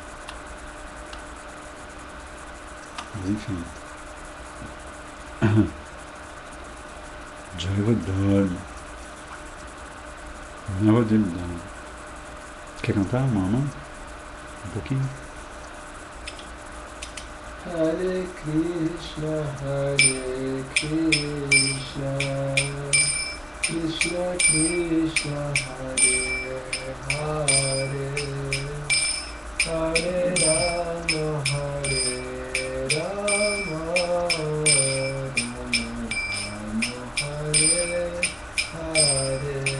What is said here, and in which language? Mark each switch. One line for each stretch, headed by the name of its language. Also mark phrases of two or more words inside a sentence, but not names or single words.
Portuguese: Mas enfim. Jayavadharma. Navadivdharma. Quer cantar, mamãe? Um pouquinho?
Sanskrit: Hare Krishna, Krishna Krishna, Hare Hare, Hare Rama, Rama Rama, Hare Hare.